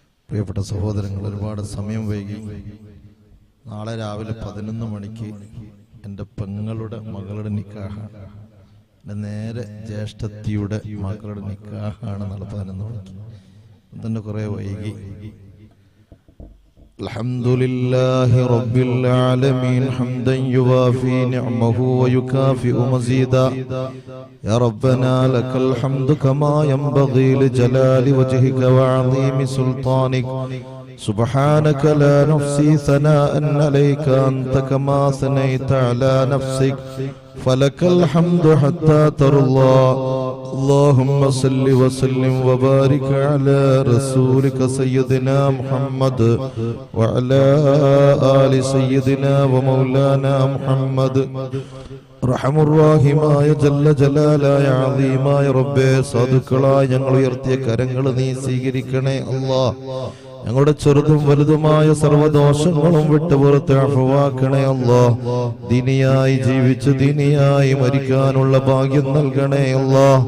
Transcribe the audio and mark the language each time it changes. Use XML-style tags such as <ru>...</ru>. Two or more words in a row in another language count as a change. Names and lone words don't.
<ml>പ്രിയപ്പെട്ട സഹോദരങ്ങൾ, ഒരുപാട് സമയം വൈകി. നാളെ രാവിലെ 11 മണിക്ക് എൻ്റെ പെങ്ങളുടെ മകളുടെ നിക്കാഹാണ്. എൻ്റെ നേരെ ജ്യേഷ്ഠത്തിയുടെ മകളുടെ നിക്കാഹാണ് നാളെ 11 മണിക്ക്. തന്നെ കുറേ വൈകി.</ml> <ar>الحمدلله رب العالمين حمدا يوافي نعمه ويكافئ مزيدا يا ربنا لك الحمد كما ينبغي لجلال وجهك وعظيم سلطانك سبحانك لا نحصي ثناء عليك أنت كما ثنيت على نفسك فلك الحمد حتى ترضى اللهم صل وسلم وبارك على رسولك سيدنا محمد وعلى آل سيدنا ومولانا محمد</ar> <ml>റഹ്മാൻ റഹീമായ ജല്ല ജലാലായ അളീമായ റബ്ബേ, സാധുക്കളായ ഞങ്ങൾ ഉയർത്തിയ കരങ്ങൾ നീ സ്വീകരിക്കണേ അല്ലാഹ്. ഞങ്ങളുടെ ചെറുതും വലുതുമായ സർവദോഷങ്ങളും വിട്ടുപുറത്ത് അഫ്വാക്കണേ അല്ലാഹ്. ദീനിയായി ജീവിച്ച് ദീനിയായി മരിക്കാനുള്ള ഭാഗ്യം നൽകണേ അല്ലാഹ്.</ml>